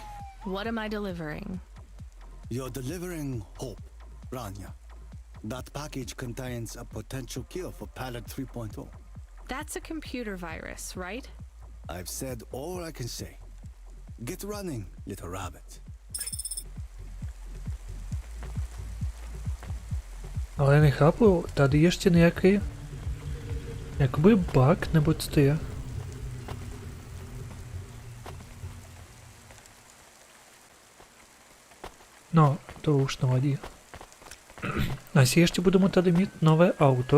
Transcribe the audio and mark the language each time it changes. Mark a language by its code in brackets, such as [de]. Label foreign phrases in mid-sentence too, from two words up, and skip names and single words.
[en] What am I delivering? You're delivering hope, Rania. That package contains a potential cure for Pallet 3.0. That's a computer virus, right? I've said all I can say. Get running, little rabbit. [cs] Ale já nechápu, tady ještě nějaký jakoby bug, nebo co to je? No, to už nevadí. Asi ještě budeme tady mít nové auto.